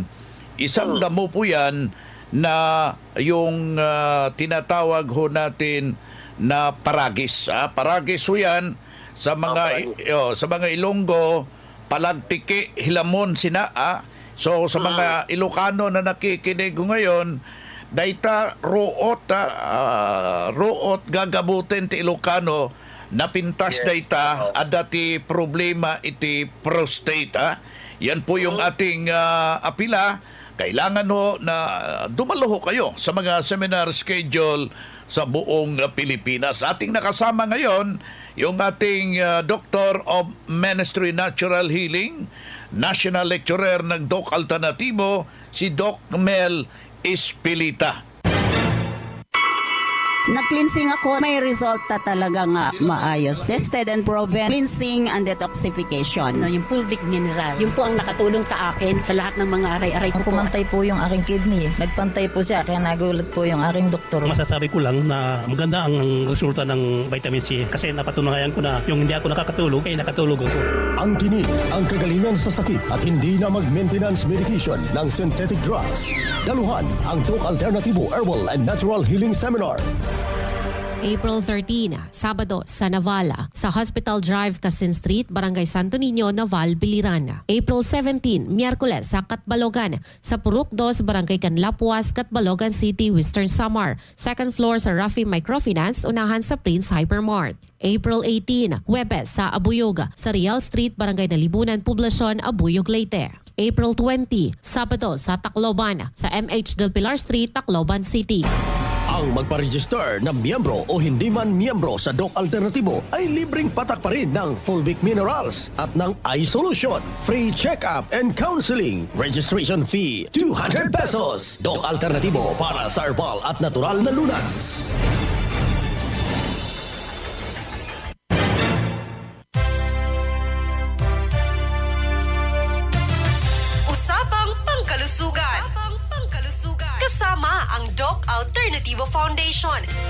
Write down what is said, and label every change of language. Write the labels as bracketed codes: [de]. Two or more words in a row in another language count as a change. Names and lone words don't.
[tl] Isang damo po yan na yung tinatawag ho natin na paragis. Paragis ho yan sa mga Ilonggo, palagtiki, hilamon, sina. So sa mga Ilocano na nakikinig ko ngayon, [ilo] dayta root gagabutin ti Ilocano napintas dayta adati problema iti prostate. [tl] Yan po yung ating apila. Kailangan na dumalo kayo sa mga [en] seminar schedule [tl] sa buong Pilipinas. Ating nakasama ngayon yung ating [en] Doctor of Ministry Natural Healing, National Lecturer [tl] ng Doc Alternativo, si Doc Mel Espilita. Nag-cleansing ako, may resulta talaga nga maayos. [en] Tested and proven, cleansing and detoxification. [tl] Yung fulvic mineral, yun po ang nakatulong sa akin sa lahat ng mga aray-aray ko. Pumantay po yung aking kidney. Nagpantay po siya, kaya nagulat po yung aking doktor. Masasabi ko lang na maganda ang resulta ng vitamin C kasi napatunayan ko na yung hindi ako nakakatulog, ay nakatulog ako. Ang tinig, ang kagalingan sa sakit at hindi na [en] mag-maintenance medication [tl] ng [en] synthetic drugs. [tl] Daluhan ang Doc Alternativo Herbal and Natural Healing Seminar. April 13, Sabado sa Navala, sa Hospital Drive, Casin Street, Barangay Santo Niño, Naval, Biliran. April 17, Miyerkules sa Catbalogan, sa Purok 2, Barangay Canlapuas, Catbalogan City, Western Samar. [en] Second floor [tl] sa Rafi Microfinance, unahan sa Prince Hypermart. April 18, Huwebes sa Abuyog, sa Real Street, Barangay Nalibunan, Poblacion, Abuyog, Leyte. April 20, Sabado sa Tacloban, sa MH Del Pilar Street, Tacloban City. Ang magpa-register na miyembro o hindi man miyembro sa Doc Alternativo ay libreng patak pa rin ng Fulvic Minerals at ng Eye Solution. [en] Free check-up and counseling. Registration fee, 200 pesos. [tl] Doc Alternativo para sa herbal at natural na lunas. Usapang Pangkalusugan. Kasama ang Doc Alternativo Foundation.